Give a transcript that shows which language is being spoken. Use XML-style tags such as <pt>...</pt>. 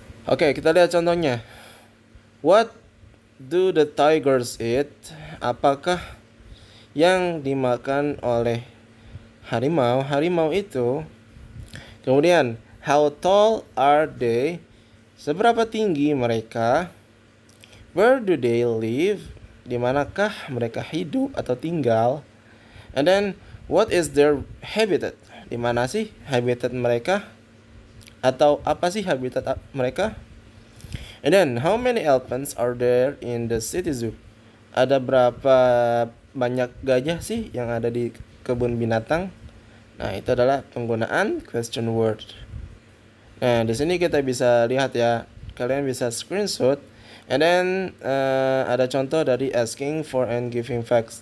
<id>Oke, kita lihat contohnya.</id> <en>What do the tigers eat?</en> <id>Apakah yang dimakan oleh harimau? Harimau itu.</id> <en>Kemudian, how tall are they?</en> <id>Seberapa tinggi mereka?</id> <en>Where do they live?</en> <id>Di manakah mereka hidup atau tinggal?</id> <en>And then, what is their habitat?</en> <id>Di mana sih habitat mereka? Atau apa sih habitat mereka?</id> <en>And then, how many elephants are there in the city zoo?</en> <id>Ada berapa banyak gajah sih yang ada di kebun binatang? Nah, itu adalah penggunaan question word. Nah, di sini kita bisa lihat ya, kalian bisa screenshot.</id> <en>And then</en> <id>ada contoh dari</id> <en>asking for and giving facts.</en>